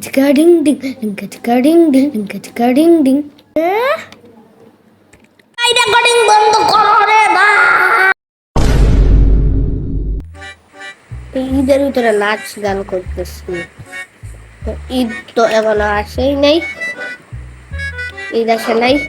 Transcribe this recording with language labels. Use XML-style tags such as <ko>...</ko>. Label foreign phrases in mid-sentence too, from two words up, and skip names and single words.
<bn>Dinka ding ding, dinka ding ding, dinka ding ding. এই রেকর্ডিং বন্ধ করো রে ভাই। ঈদের ভিতরে নাচ গান করতেছি, তো ঈদ তো এখনো আসেই নাই, ঈদ আসে নাই।</bn>